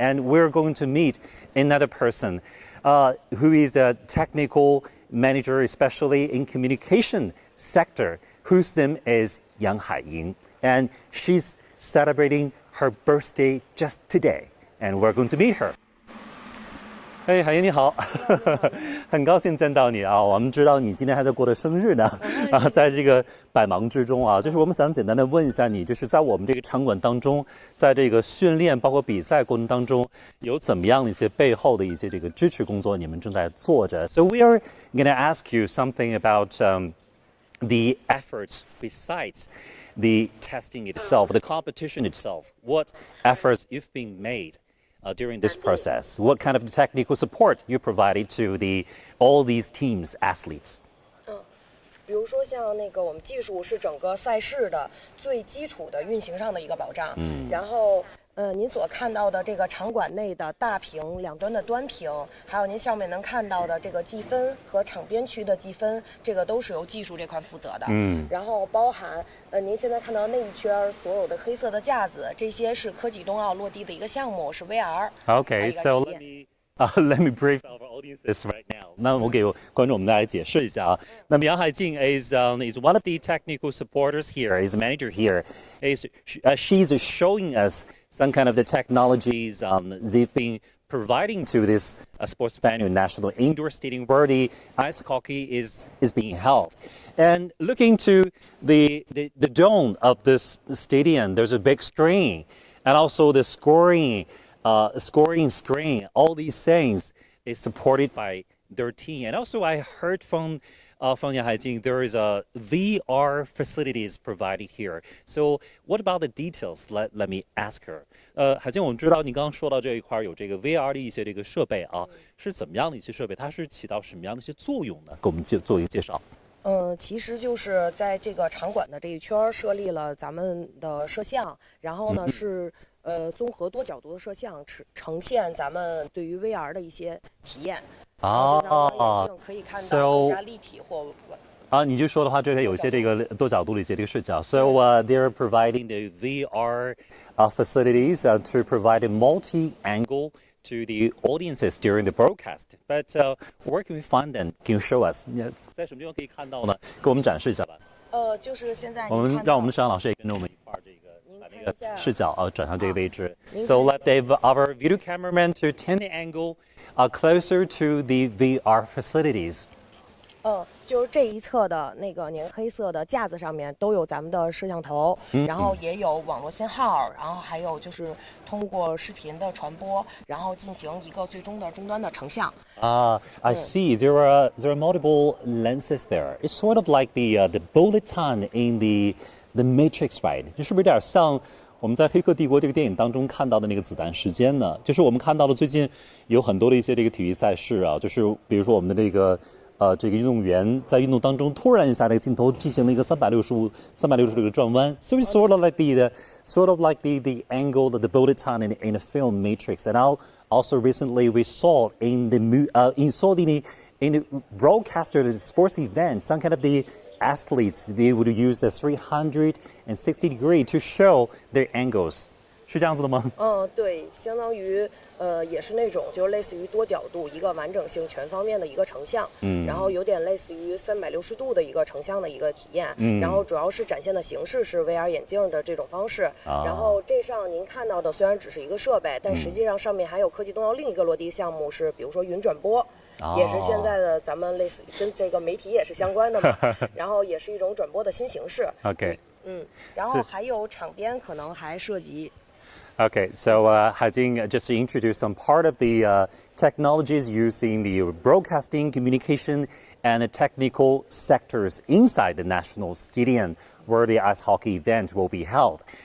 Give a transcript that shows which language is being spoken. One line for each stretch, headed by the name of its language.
English: And we're going to meet another person who is a technical manager, especially in communication sector, whose name is Yang Haiying. And she's celebrating her birthday just today. And we're going to meet her.
Chinese: 哎，海英你好，很高兴见到你啊！我们知道你今天还在过着生日呢，啊，在这个百忙之中啊，就是我们想简单的问一下你，就是在我们这个场馆当中，在这个训练包括比赛过程当中，有怎么样的一些背后的一些这个支持工作，你们正在做着。
English: So we are going to ask you something about the efforts besides the testing itself, the competition itself. What efforts you've been made during this process? What kind of technical support you provided to all these teams, athletes?
Chinese: 比如说像那个我们技术是整个赛事的最基础的运行上的一个保障，然后您所看到的这个场馆内的大屏两端的端屏，还有您上面能看到的这个计分和场边区的计分，这个都是由技术这块负责的。然后包含您现在看到那一圈所有的黑色的架子，这些是科技冬奥落地的一个项目，是 VR。
English: Okay, so let me brief our audiences right now.
Chinese: 那我给观众我们来解释一下啊。
English: 那杨海静 is one of the technical supporters here, is a manager here. She's showing us some kind of the technologies they've been providing to this sports venue, National Indoor Stadium, where the ice hockey is being held. And looking to the dome of this stadium, there's a big screen, and also the scoring screen, all these things is supported by their team. And also I heard from Yang Haijing, there is a VR facilities provided here. So what about the details? Let me ask her.
Chinese: 海静，我们知道你刚刚说到这一块有这个 VR 的一些这个设备啊，是怎么样的一些设备？它是起到什么样的一些作用呢？给我们做一个介绍。其实就是在这个场馆的这一圈设立了咱们的摄像，然后呢是综合多角度的摄像，呈现咱们对于 VR 的一些体验。就让眼睛可以看到更加立体或你就说的话，这些有一些这个多角度的一些这个视角。
English: So they're providing the VR facilities to provide a multi-angle to the audiences during the broadcast. But where can we find them? Can you show us?
Chinese: 在什么地方可以看到呢？给我们展示一下吧。就是现在我们让我们的摄像老师也跟着我们一块儿这个把那个视角转向这个位置。
English: So let our video cameraman to turn the angle closer to the VR facilities.
Chinese: 就是这一侧的那个您黑色的架子上面都有咱们的摄像头，然后也有网络信号，然后还有就是通过视频的传播，然后进行一个最终的终端的成像。
English: I see. There are multiple lenses there. It's sort of like the bulletin in the Matrix, right?
Chinese: 是不是有点像我们在《黑客帝国》这个电影当中看到的那个子弹时间呢？就是我们看到了最近有很多的一些这个体育赛事啊，就是比如说我们的这个运动员在运动当中突然一下那个镜头进行了一个360度的一个转弯。
English: So it's sort of like the angle of the bulletin in the film Matrix. And also recently we saw in the broadcaster of the sports event some kind of the athletes, they would use the 360 degree to show their angles.
Chinese: 是这样子的吗？对，相当于也是那种就是类似于多角度一个完整性全方面的一个成像，然后有点类似于360度的一个成像的一个体验，然后主要是展现的形式是 VR 眼镜的这种方式，然后这上您看到的虽然只是一个设备，但实际上上面还有科技冬奥另一个落地项目是比如说云转播。也是现在的咱们类似于跟这个媒体也是相关的嘛，然后也是一种转播的新形式。 OK，然后还有场边可能还涉及。
English: Okay, so Haijing just introduced some part of the technologies used in the broadcasting, communication, and the technical sectors inside the national stadium where the ice hockey event will be held.